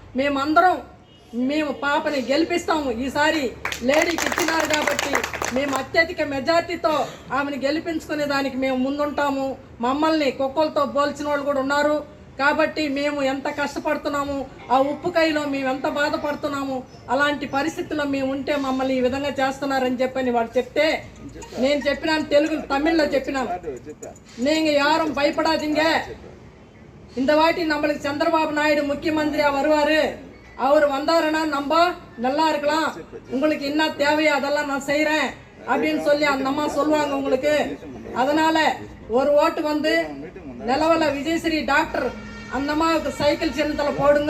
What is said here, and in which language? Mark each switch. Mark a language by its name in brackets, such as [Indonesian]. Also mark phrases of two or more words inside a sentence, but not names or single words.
[Telugu] మేము పాపని గెలిపిస్తాము, ఈసారి లేడీకి ఇచ్చినారు కాబట్టి మేము అత్యధిక మెజార్టీతో ఆమెను గెలిపించుకునే దానికి మేము ముందుంటాము, మమ్మల్ని కుక్కలతో పోల్చిన వాళ్ళు కూడా ఉన్నారు కాబట్టి మేము ఎంత కష్టపడుతున్నాము, ఆ ఉప్పుకాయలో మేము ఎంత బాధపడుతున్నాము, అలాంటి పరిస్థితుల్లో మేము ఉంటే మమ్మల్ని ఈ విధంగా చేస్తున్నారని చెప్పని వాళ్ళు చెప్తే నేను చెప్పినాను, తమిళ్లో చెప్పినాను, [Tamil] நீங்க யாரும் பயப்படாதீங்க, இந்த வாட்டி நம்மளுக்கு சந்திரபாபு நாயுடு முக்கியமந்திரியா வருவாரு, அவர் வந்தாருன்னா நம்ம நல்லா இருக்கலாம், உங்களுக்கு என்ன தேவையோ அதெல்லாம் நான் செய்யறேன் அப்படின்னு சொல்லி அந்த அம்மா சொல்லுவாங்க உங்களுக்கு. அதனால ஒரு ஓட்டு வந்து நிலவல விஜயஸ்ரீ டாக்டர் அந்த அம்மாவுக்கு சைக்கிள் சின்னத்தில் போடுங்க.